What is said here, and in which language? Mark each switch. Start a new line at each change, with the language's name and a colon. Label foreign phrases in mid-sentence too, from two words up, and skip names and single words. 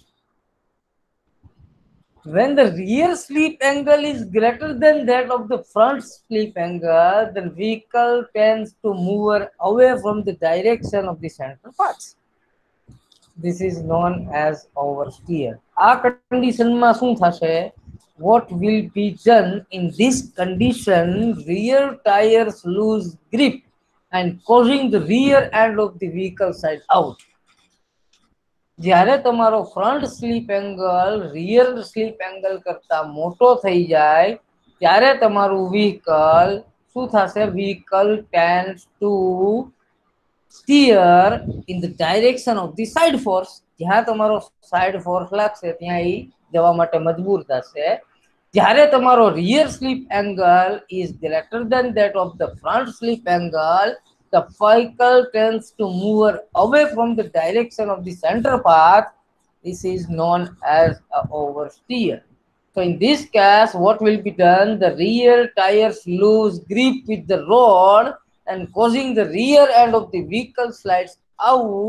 English: When the rear slip angle is greater than that of the front slip angle, the vehicle tends to move away from the direction of the center parts. This is known as oversteer.
Gujarati: આ conditionમાં શું થશે?
English: What will be done in this condition? Rear tires lose grip and causing the rear end of the vehicle side out.
Gujarati: જ્યારે તમારો
English: front slip angle rear slip angle
Gujarati: કરતા મોટો થઈ જાય ત્યારે તમારું વ્હીકલ શું થશે?
English: vehicle tends to steer in the direction of the side force.
Gujarati: જ્યાં તમારો
English: side force
Gujarati: લાગશે ત્યાં એ જવા માટે મજબૂર થશે. જ્યારે તમારો
English: rear slip angle is greater than that of the front slip angle, the vehicle tends to move away from the direction of the center path. This is known as a oversteer. So in this case, what will be done? The rear tires lose grip with the road and causing the rear end of the vehicle slides out.